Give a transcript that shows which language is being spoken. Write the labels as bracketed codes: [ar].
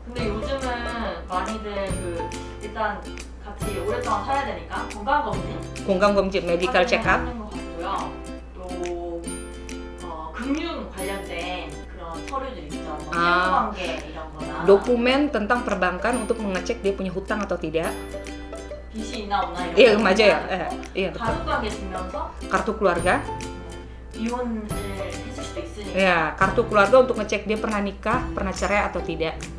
[ko] 근데 요즘은 많이들 일단 같이 오랫동안 살아야 되니까 건강검진, 메디컬 체크업 하는 것 같고요. 또 금융 관련된 그런 서류들 있죠. 채무관계 이런 거나 [id] dokumen tentang perbankan untuk mengecek dia punya hutang atau tidak. [ko] 빚이 있나 없나 이런 [id] Iya, [ko] 거. 맞아요. [id] Iya, betul. [ko] 가족관계 증명서, [id] kartu keluarga. [ko] 이혼을 했을 수도 있으니까. [id] Ya, kartu keluarga untuk ngecek dia pernah nikah, pernah cerai atau tidak.